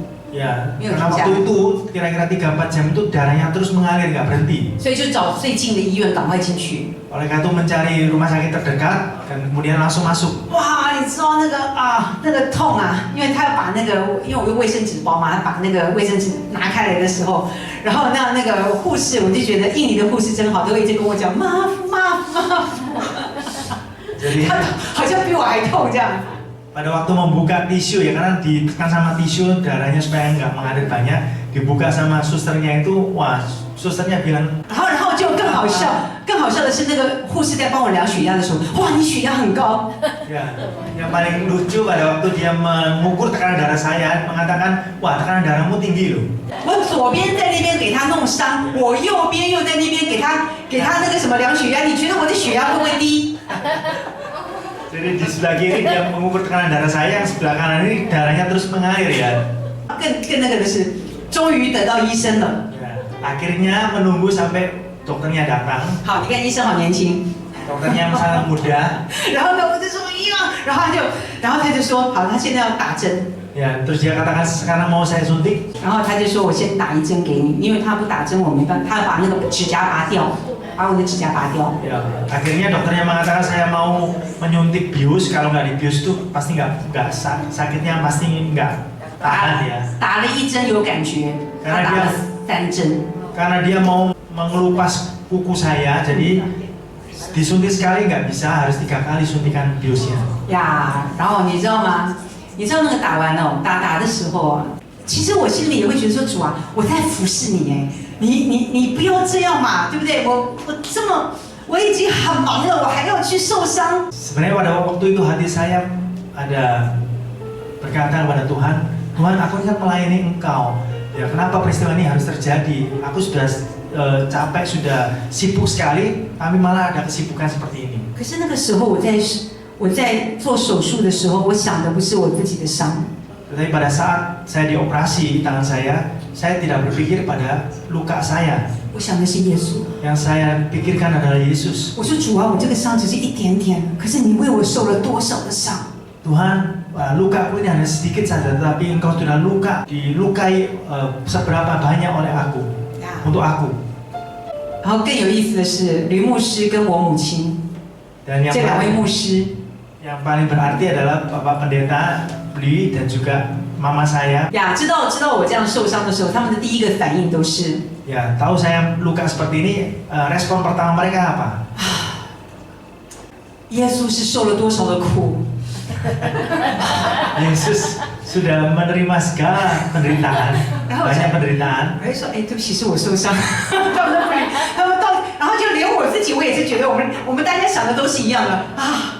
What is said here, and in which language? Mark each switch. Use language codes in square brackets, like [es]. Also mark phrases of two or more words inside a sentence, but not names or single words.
[id] Ya, Iya, karena bisa. waktu itu kira-kira 3-4 jam itu darahnya terus mengalir nggak berhenti. [zh] 所以就找最近的医院赶快进去。 [id] Oleh karena itu mencari rumah sakit terdekat dan kemudian langsung masuk. [zh] 哇，你知道那个啊，那个痛啊，因为他要把那个，因为我用卫生纸包嘛，他把那个卫生纸拿开来的时候，然后那个护士，我就觉得印尼的护士真好，都会一直跟我讲妈妈妈， [id] Jadi [zh] 他好像比我还痛这样。 [id] pada waktu membuka tisu ya, karena ditekan sama tisu darahnya supaya nggak mengalir banyak, dibuka sama susternya itu, wah susternya bilang [zh] 然后就更好笑，更好笑的是那个护士在帮我量血压的时候，哇，你血压很高。 [id] ya, yang paling lucu pada waktu dia mengukur tekanan darah saya mengatakan wah tekanan darahmu tinggi loh. [zh] 我左边在那边给他弄伤，我右边又在那边给他那个什么量血压，你觉得我的血压会不会低？ [id] Jadi di sebelah kiri dia mengukur tekanan darah saya, yang sebelah kanan ini darahnya terus mengalir ya. [zh] 更那个的是，终于等到医生了。 [id] Ya, akhirnya menunggu sampai dokternya datang. [zh] 好，你看医生好年轻。 [id] Dokternya sangat muda. [zh] 然后呢，我就说呀，然后他就说，好，他现在要打针。 [id] Ya, terus dia katakan sekarang mau saya suntik. [zh] 然后他就说，我先打一针给你，因为他不打针我没办法，他要把那个指甲拔掉，把我的指甲拔掉。 [id] Ya, akhirnya dokternya mengatakan saya mau menyuntik bius, kalau nggak dibius itu pasti nggak sakitnya pasti nggak tahan ya. [zh] 打了一针有感觉，他打了3针。 [id] Karena dia mau mengelupas kuku saya, jadi disuntik sekali nggak bisa, harus 3 kali suntikan biusnya. [zh] 呀，然后你知道吗？你知道那个打完了打的时候啊，其实我心里也会觉得说主啊，我在服侍你哎，你不要这样嘛，对不对？我已经很忙了，我还要去受伤。 [id] Sebenarnya pada waktu itu hati saya ada berkata kepada Tuhan, Tuhan aku kan melayani Engkau. Ya kenapa peristiwa ini harus terjadi? Aku sudah capek, sudah sibuk sekali, tapi malah ada kesibukan seperti ini. [zh] 可是那个时候我在做手术的时候，我想的不是我自己的伤， [id] Tetapi pada saat saya dioperasi tangan saya tidak berpikir pada luka saya. [zh] 我想的是耶稣。 [id] Yang saya pikirkan adalah Yesus. [zh] 我说主啊，我这个伤只是一点点，可是你为我受了多少的伤？ [id] Tuhan, lukaku ini hanya sedikit saja, tetapi Engkau sudah dilukai seberapa banyak oleh aku, untuk aku. [zh] 然后更有意思的是，吕牧师跟我母亲 [id] Dan [zh] 这2位牧师。 [id] yang paling berarti adalah Bapak Pendeta Bli dan juga Mama saya. [zh] 呀，知道我这样受伤的时候，他们的第一个反应都是 [id] Ya, tahu saya luka seperti ini, respon pertama mereka apa? [zh] 耶稣是受了多少的苦， [id] Yesus sudah menerima segala penderitaan, banyak penderitaan. [zh] 我会说，哎，对不起，是我受伤。他们到，然后就连我自己，我也是觉得我们大家想的都是一样的啊。